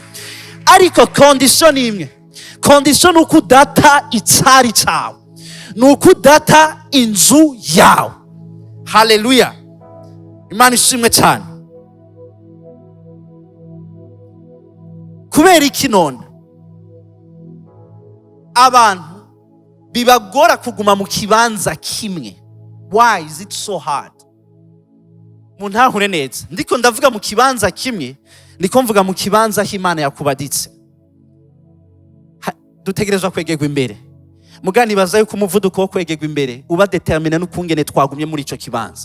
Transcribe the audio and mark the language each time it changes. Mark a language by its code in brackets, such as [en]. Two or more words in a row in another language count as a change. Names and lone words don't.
[rn] Ariko condition imwe, condition uko data icari cawe, nuko data inzu yawe. Hallelujah. Imana ishimwe cyane. Kubera iki none abantu bibagora kuguma mu kibanza kimwe? [en] Why is it so hard? [rn] Muntahure neza, ndiko ndavuga mu kibanza kimwe, ndiko mvuga mu kibanza Imana yakubaditse. Dutegerezwa kwegerwa imbere. Mugani baza yuko umuvuduko wo kwegerwa imbere uba determine n'ukungene twagumye muri ico kibanza.